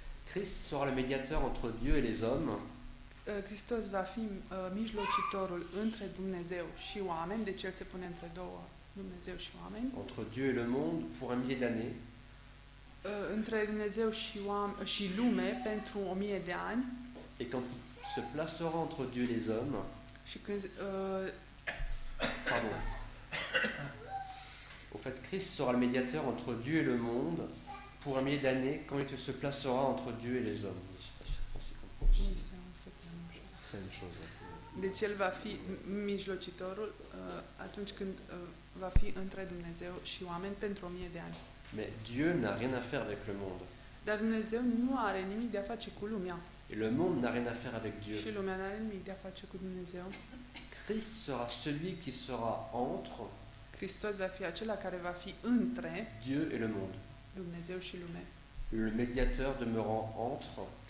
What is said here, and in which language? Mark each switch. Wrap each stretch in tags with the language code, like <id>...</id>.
<fr>Christ sera le médiateur entre Dieu et les hommes,</fr> <ro>Hristos va fi mijlocitorul între Dumnezeu și oameni, deci El se pune între două, Dumnezeu și oameni,</ro> <fr>entre Dieu et le monde pour un millier d'années.</fr> <ro>între Dumnezeu și lume pentru 1000 de ani.</ro> <fr>Et quand il se placera entre Dieu et les hommes,</fr> <ro>Și când</ro> <fr>pardon, au fait, Christ sera le médiateur entre Dieu et le monde pour un millier d'années quand il se placera entre Dieu et les hommes. Je sais pas si on s'y comprend aussi. C'est une chose.</fr> <ro>Deci El va fi mijlocitorul atunci când va fi între Dumnezeu și oameni pentru 1000 de ani.</ro> <fr>Mais Dieu n'a rien à faire avec le monde.</fr> <ro>Dar Dumnezeu nu are nimic de a face cu lumea.</ro> <fr>Et le monde n'a rien à faire avec Dieu.</fr> <ro>Și lumea nu are nimic de a face cu Dumnezeu.</ro> <fr>Christ sera celui qui sera entre</fr> <ro>Hristos va fi acela care va fi între</ro> <fr>Dieu et le monde.</fr> <ro>Dumnezeu și lume.</ro> <fr>Le médiateur demeurant entre,</fr>